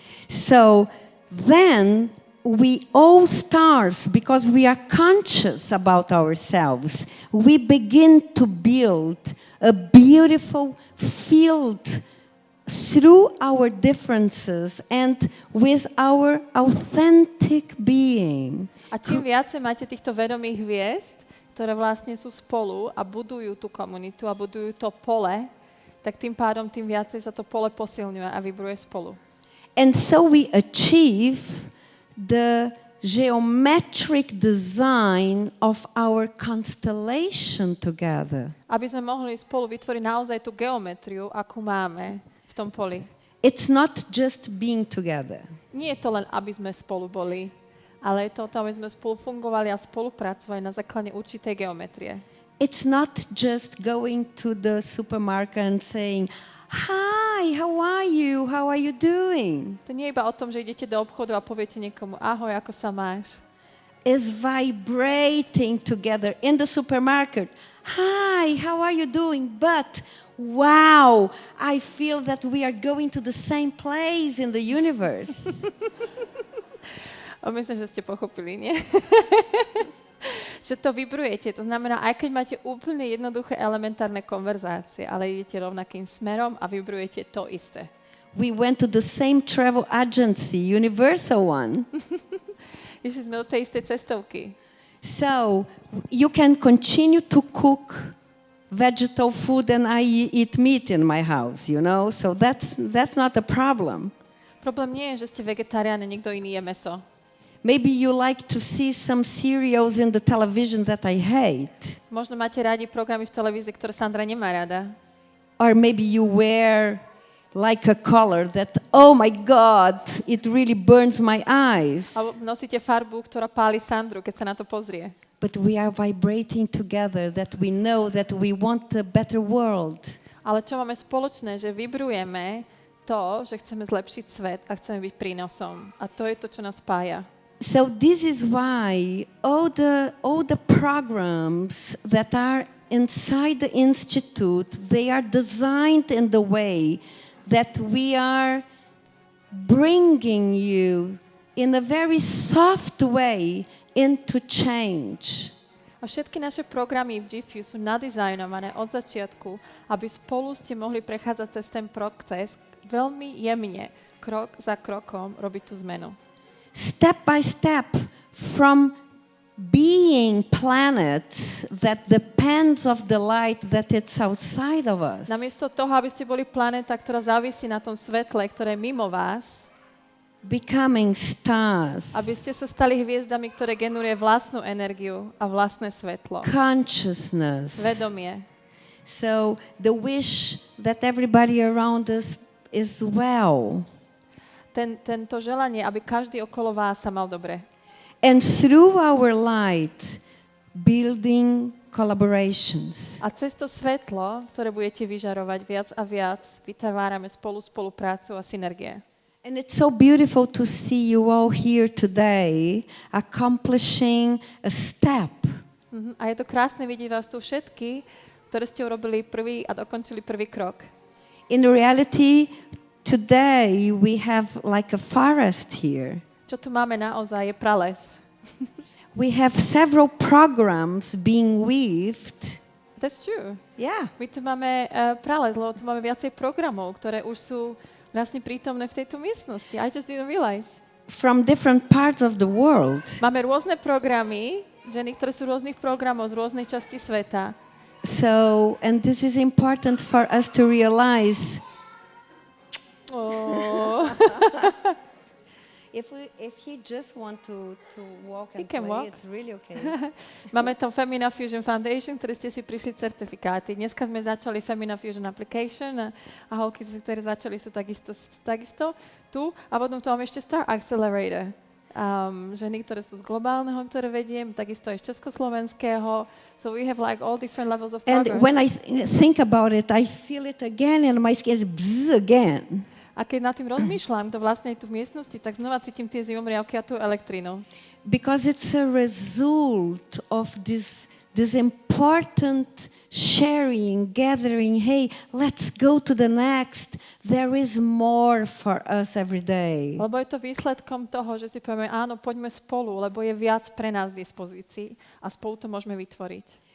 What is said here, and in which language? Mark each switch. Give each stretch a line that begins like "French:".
English: So then we all stars, because we are conscious about ourselves, we begin to build a beautiful field through our differences and with our authentic being.
Slovak: A čím viacej máte týchto vedomých hviezd, ktoré vlastne sú spolu a budujú tú komunitu a budujú to pole, tak tým pádom tým viacej sa to pole posilňuje a vibruje spolu.
English: And so we achieve the geometric design of our constellation together.
Slovak: Aby sme mohli spolu vytvoriť naozaj tú geometriu, akú máme v tom poli.
English: It's not just being together.
Slovak: Nie je to len, aby sme spolu boli, ale je to, aby sme spolu fungovali a spolupracovali na základe určitej geometrie.
English: It's not just going to the supermarket and saying, "Hi, how are you? How are you doing?"
Slovak: To nie je iba o tom, že idete do obchodu a poviete niekomu, ahoj, ako sa máš.
English: Is vibrating together in the supermarket. Hi, how are you doing? But wow, I feel that we are going to the same place in the universe.
Slovak: Myslím, že ste pochopili, nie? Že to vibrujete. To znamená, aj keď máte úplne jednoduché elementárne konverzácie, ale idete rovnakým smerom a vibrujete to isté.
English: We went to the same travel agency, Universal one.
Slovak: Išli sme do tej istej cestovky.
English: So you can continue to cook vegetable food and I eat meat in my house, you know? So that's not a problem.
Slovak: Problém nie je, že ste vegetarián a niekto iný je mäso.
English: Maybe you like to see some serials in the television that I hate.
Slovak: Možno máte rádi programy v televízii, ktoré Sandra nemá rada.
English: Or maybe you wear like a color that, oh my God, it really burns my eyes.
Slovak: Alebo nosíte farbu, ktorá páli Sandru, keď sa na to pozrie.
English: But we are vibrating together, that we know that we want a better world.
Slovak: Ale čo máme spoločné, že vibrujeme to, že chceme zlepšiť svet a chceme byť prínosom. A to je to, čo nás spája.
English: So this is why all the programs that are inside the institute, they are designed in the way that we are bringing you in a very soft way into change.
Slovak: A všetky naše programy v GIFEW sú nadizajnované od začiatku, aby spolu ste mohli prechádzať cez ten proces veľmi jemne, krok za krokom robiť tú zmenu.
English: Step by step, from being planets that depends of the light that it's outside of us.
Slovak: Namiesto toho, aby ste boli planéta, ktorá závisí na tom svetle, ktoré je mimo vás,
English: becoming stars.
Slovak: aby ste sa stali hviezdami, ktoré generuje vlastnú energiu a vlastné svetlo.
English: Consciousness.
Slovak: Vedomie.
English: So the wish that everybody around us is well.
Slovak: tento želanie, aby každý okolo vás sa mal dobre.
English: And through our light, building collaborations.
Slovak: A cez to svetlo, ktoré budete vyžarovať viac a viac, vytvárame spoluprácu a synergie.
English: And it's so beautiful to see you all here today accomplishing a step.
Slovak: A je to krásne vidieť vás tu všetky, ktoré ste urobili prvý a dokončili prvý krok.
English: In reality, today we have like a forest here.
Slovak: Čo tu máme naozaj je prales.
English: We have several programs being weaved. That's true. Yeah.
Slovak: My tu máme prales, lebo tu máme viacej programov, ktoré už sú vlastne prítomné v tejto miestnosti.
English: I just didn't realize. From different parts of the world. Máme rôzne programy, ženy, ktoré sú rôznych programov z rôznej časti sveta. So, and this is important for us to realize. Oh. If he just want to walk and He can play, walk. it's really okay.
Slovak: Máme tam Femina Fusion Foundation, ktoré ste si prišli certifikáty. Dneska sme začali Femina Fusion Application a holky, ktoré začali, sú takisto tu. A potom tu máme ešte Star Accelerator. Ženy, ktoré sú z globálneho, ktoré vediem, takisto aj z československého.
English: So we have like all different levels of progress. And when I think about it, I feel it again and my skin is bzz again.
Slovak: A keď nad tým rozmýšľam, to vlastne je tu v miestnosti, tak znova cítim tie zimomriavky a tú elektrinu.
English: Because it's a result of this important sharing, gathering. Hey, let's go to the next. There is more for us every day.
Slovak: Lebo je to výsledkom toho, že si povieme, áno, poďme spolu, lebo je viac pre nás k dispozícii a spolu to môžeme vytvoriť.